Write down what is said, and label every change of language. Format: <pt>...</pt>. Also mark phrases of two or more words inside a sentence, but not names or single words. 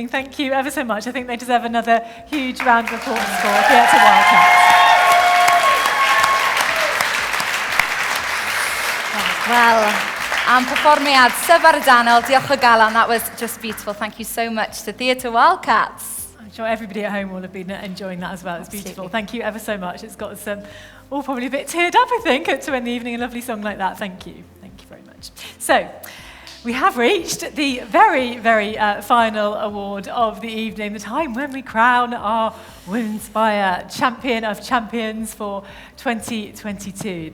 <en>Thank you ever so much. I think they deserve another huge round of applause for Theatre Wildcats. Well,</en> <cy>am perfformiad syfrdanol, diolch o galon.</cy> <en>That was just beautiful. Thank you so much to Theatre Wildcats. I'm sure everybody at home will have been enjoying that as well. It's beautiful. Absolutely. Thank you ever so much. It's got us all probably a bit teared up, I think, to end the evening. A lovely song like that. Thank you. Thank you very much. So, We have reached the very, very final award of the evening, the time when we crown our Womenspire Champion of Champions for 2022.</en>